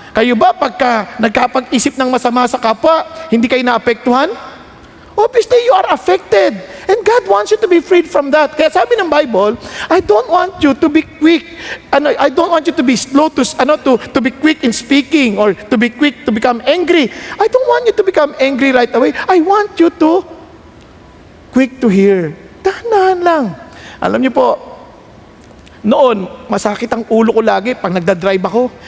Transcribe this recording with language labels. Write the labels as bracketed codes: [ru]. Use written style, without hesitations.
[tl] Kayo ba, pagka nagkapag-isip ng masama sa kapwa, hindi kayo naapektuhan? [en] Obviously, you are affected. And God wants you to be freed from that. [tl] Kaya sabi ng Bible, [en] I don't want you to be quick. I don't want you to be slow to be quick in speaking or to be quick to become angry. I don't want you to become angry right away. I want you to quick to hear. [tl] Dahan-dahan lang. Alam niyo po, noon, masakit ang ulo ko lagi pag nagdadrive ako.